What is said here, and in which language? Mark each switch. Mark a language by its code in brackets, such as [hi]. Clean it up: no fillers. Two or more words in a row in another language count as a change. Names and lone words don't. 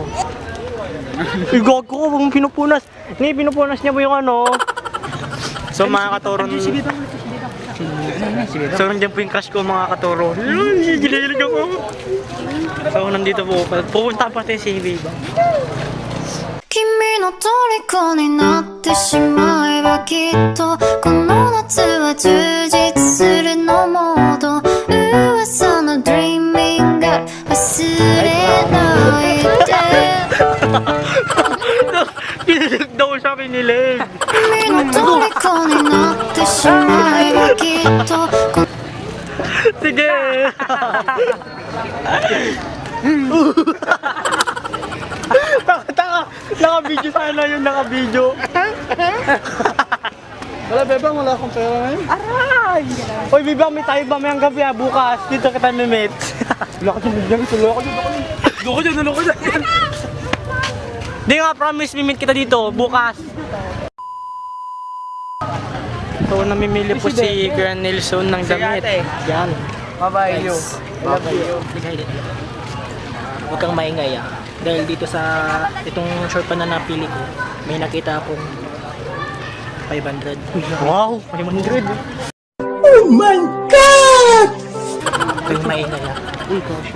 [tl] Igog ko, huwag mong pinupunas. Hindi, pinupunas niya po yung ano. So mga katuro. So nandiyan po yung crush ko mga katuro. Gililig ako. So nandito po. Pupunta pa tayo si Viva. [ja] 君の虜になってしまえばきっとこの夏は充実するのモード噂の Dreaming が忘れないで [tl] Kinilig daw siya, kinilig. [ja] 君の虜になってしまえばきっと [tl] Sige. Taka. Naka-video sana yun, naka-video. Wala, Bebang, wala akong pera ngayon. Aray! Uy, Bibang, may tayo ba mayang gabi bukas? Dito kita mimit. Wala ka dyan, wala ka dyan. Di nga, promise, mimit kita dito, bukas. So, namimili po si Kuya Nelson ng damit. Yan. [en] Bye-bye you. Love you. [tl] Huwag kang maingay dahil dito sa itong short pa na napili ko, may nakita akong 500. Wow, 500. Huwag kang maingay Uy, caution.